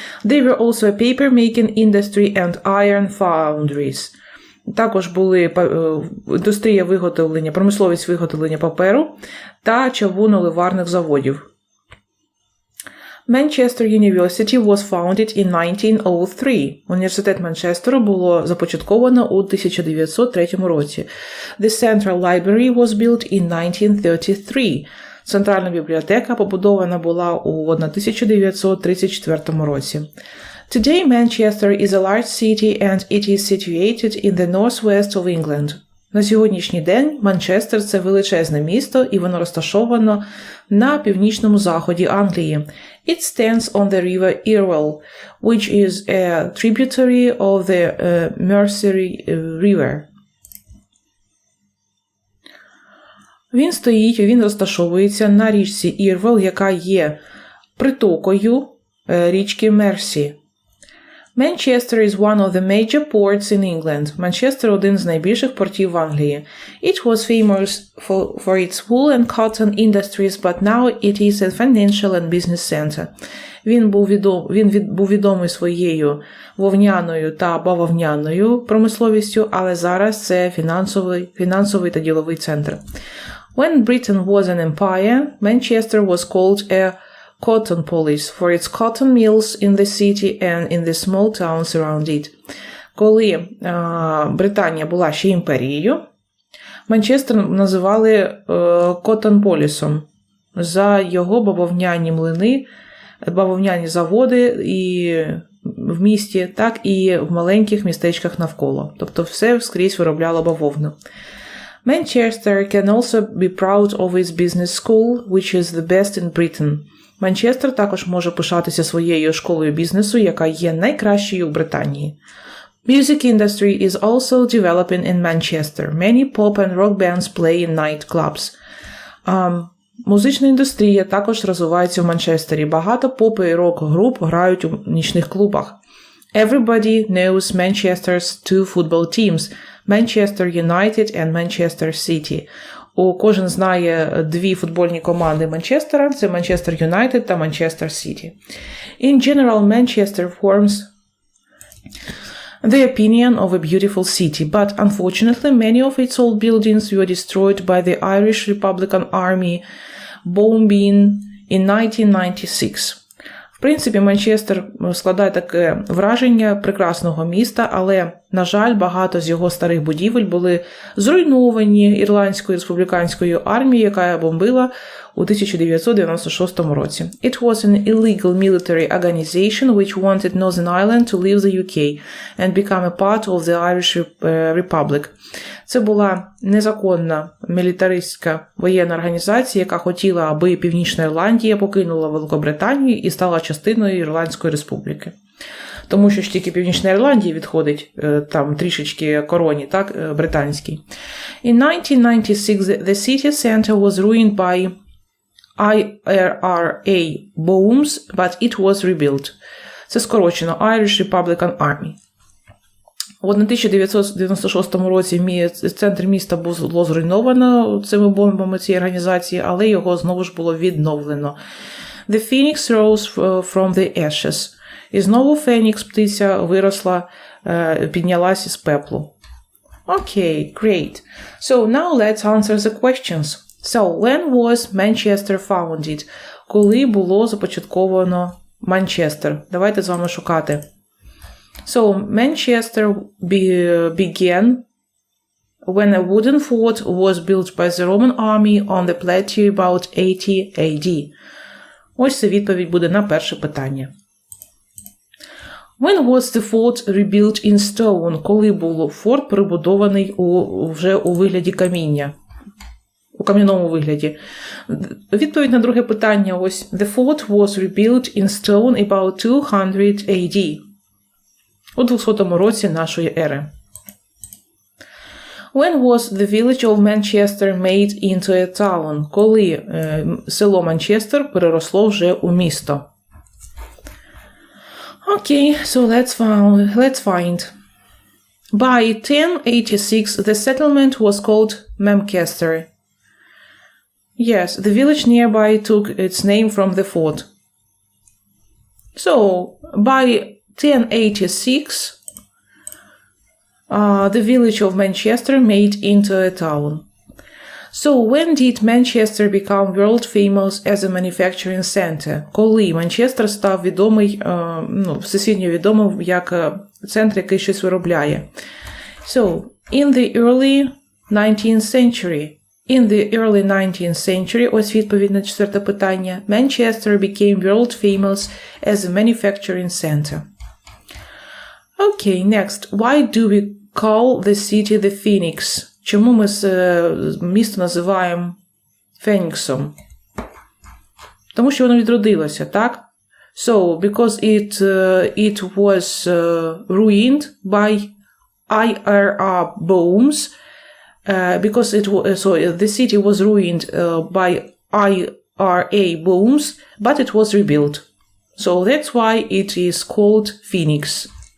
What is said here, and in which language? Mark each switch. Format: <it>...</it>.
<en>There were also a paper-making industry and iron foundries.</en> <uk>Також були індустрія виготовлення, промисловість виготовлення паперу та чавунно-ливарних заводів.</uk> <en>Manchester University was founded in 1903.</en> <uk>Університет Манчестеру було започатковано у 1903 році.</uk> <en>The Central Library was built in 1933.</en> <uk>Центральна бібліотека побудована була у 1934 році.</uk> <en>Today Manchester is a large city and it is situated in the northwest of England.</en> <uk>На сьогоднішній день Манчестер – це величезне місто, і воно розташовано на північному заході Англії.</uk> <en>It stands on the river Irwell, which is a tributary of the Mersey River.</en> <uk>Він розташовується на річці Ірвел, яка є притокою річки Мерсі.</uk> <en>Manchester is one of the major ports in England.</en> <uk>Манчестер – один з найбільших портів в Англії.</uk> <en>It was famous for its wool and cotton industries, but now it is a financial and business center.</en> <uk>Він був відомий своєю вовняною та бавовняною промисловістю, але зараз це фінансовий та діловий центр.</uk> <en>When Britain was an empire, Manchester was called a cotton polis for its cotton mills in the city and in the small towns around it.</en> <uk>Коли Британія була ще імперією, Манчестер називали Коттон-Полісом за його бавовняні млини, бавовняні заводи і в місті, так і в маленьких містечках навколо. Тобто все скрізь виробляло бавовну.</uk> <en>Manchester can also be proud of its business school, which is the best in Britain.</en> <uk>Манчестер також може пишатися своєю школою бізнесу, яка є найкращою в Британії.</uk> <en>Music industry is also developing in Manchester. Many pop and rock bands play in nightclubs.</en> <uk>Музична індустрія також розвивається в Манчестері. Багато поп і рок-груп грають у нічних клубах.</uk> <en>Everybody knows Manchester's two football teams, Manchester United and Manchester City.</en> <uk>Кожен знає дві футбольні команди Манчестера, це Manchester United та Manchester City.</uk> <en>In general, Manchester forms the opinion of a beautiful city, but unfortunately many of its old buildings were destroyed by the Irish Republican Army bombing in 1996.</en> <uk>В принципі, Манчестер складає таке враження прекрасного міста, але, на жаль, багато з його старих будівель були зруйновані Ірландською республіканською армією, яка бомбила у 1996 році.</uk> <en>It was an illegal military organization which wanted Northern Ireland to leave the UK and become a part of the Irish Republic.</en> <uk>Це була незаконна мілітаристська воєнна організація, яка хотіла, аби Північна Ірландія покинула Великобританію і стала частиною Ірландської республіки. Тому що ж тільки Північна Ірландія відходить там трішечки короні, так, британській.</uk> <en>In 1996 the city center was ruined by IRA bombs, but it was rebuilt.</en> <uk>Це скорочено Irish Republican Army. У 1996 році центр міста було зруйновано цими бомбами цієї організації, але його знову ж було відновлено.</uk> <en>The phoenix rose from the ashes.</en> <uk>І знову Фенікс, птиця, виросла, піднялась із пеплу.</uk> <en>Okay, great. So now let's answer the questions. So, when was Manchester founded?</en> <uk>Коли було започатковано Манчестер? Давайте з вами шукати.</uk> <en>So, Manchester began when a wooden fort was built by the Roman army on the plateau about 80 AD.</en> <uk>Ось це відповідь буде на перше питання.</uk> <en>When was the fort rebuilt in stone?</en> <uk>Коли був форт перебудований вже у вигляді каміння? У кам'яному вигляді. Відповідь на друге питання ось.</uk> <en>The fort was rebuilt in stone about 200 AD.</en> <uk>У 200 році нашої ери.</uk> <en>When was the village of Manchester made into a town?</en> <uk>Коли село Манчестер переросло вже у місто?</uk> <en>Okay, so let's find. By 1086, the settlement was called Manchester. Yes, the village nearby took its name from the fort. So, by 1086, the village of Manchester made into a town. So, when did Manchester become world famous as a manufacturing center?</en> <uk>Коли Манчестер став відомий, всесвітньо відомим як центр, який щось виробляє?</uk> <en>So, in the early 19th century. In the early 19th century,</en> <uk>ось відповідь на четверте питання,</uk> <en>Manchester became world famous as a manufacturing center. Okay, next. Why do we call the city the Phoenix?</en> <uk>Чому ми місто називаємо Феніксом? Тому що воно відродилося, так?</uk> <en>So, because it was ruined by IRA bombs, because the city was ruined by IRA bombs, but it was rebuilt. So that's why it is called Phoenix.</en>